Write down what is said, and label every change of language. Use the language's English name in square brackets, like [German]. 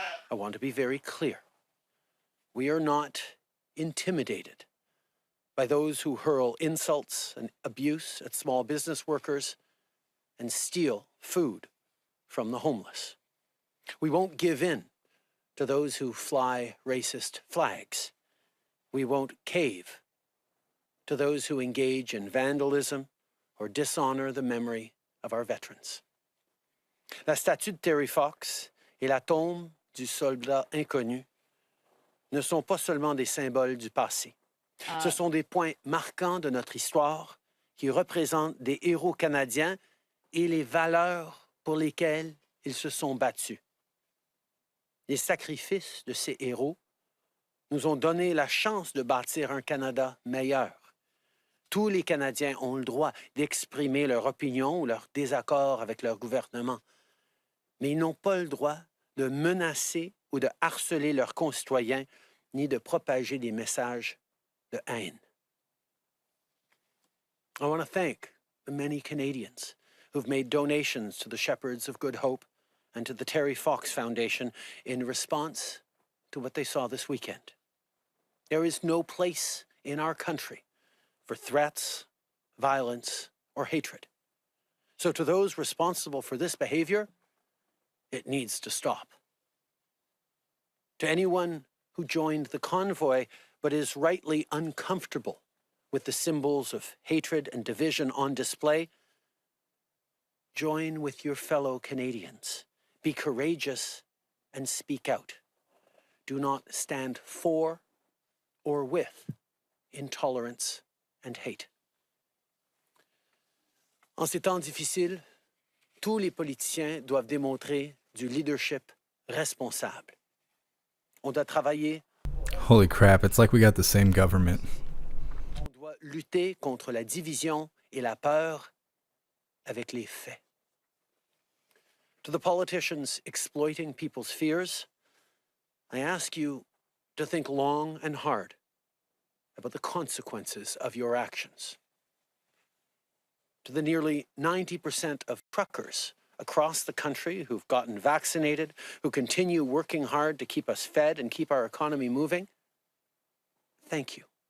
[English] I want to be very clear. We are not intimidated by those who hurl insults and abuse at small business workers and steal food from the homeless. We won't give in to those who fly racist flags. We won't cave to those who engage in vandalism or dishonor the memory of our veterans. [French] La statue de Terry Fox et la tombe du soldat inconnu ne sont pas seulement des symboles du passé. Ce sont des points marquants de notre histoire qui représentent des héros canadiens et les valeurs pour lesquelles ils se sont battus. Les sacrifices de ces héros nous ont donné la chance de bâtir un Canada meilleur. Tous les Canadiens ont le droit d'exprimer leur opinion ou leur désaccord avec leur gouvernement, mais ils n'ont pas le droit de menacer ou de harceler leurs concitoyens ni de propager des messages de haine. [English] I want to thank the many Canadians who've made donations to the Shepherds of Good Hope and to the Terry Fox Foundation in response to what they saw this weekend. There is no place in our country for threats, violence, or hatred. So to those responsible for this behavior, it needs to stop. To anyone who joined the convoy but is rightly uncomfortable with the symbols of hatred and division on display, join with your fellow Canadians. Be courageous and speak out. Do not stand for or with intolerance and hate. [French] En ces temps difficiles, tous les politiciens doivent démontrer du leadership responsable. On doit travailler. [English] Holy crap, it's like we got the same government. [French] On doit lutter contre la division et la peur avec les faits. [English] To the politicians exploiting people's fears, I ask you to think long and hard about the consequences of your actions. To the nearly 90% of truckers across the country who've gotten vaccinated, who continue working hard to keep us fed and keep our economy moving, thank you.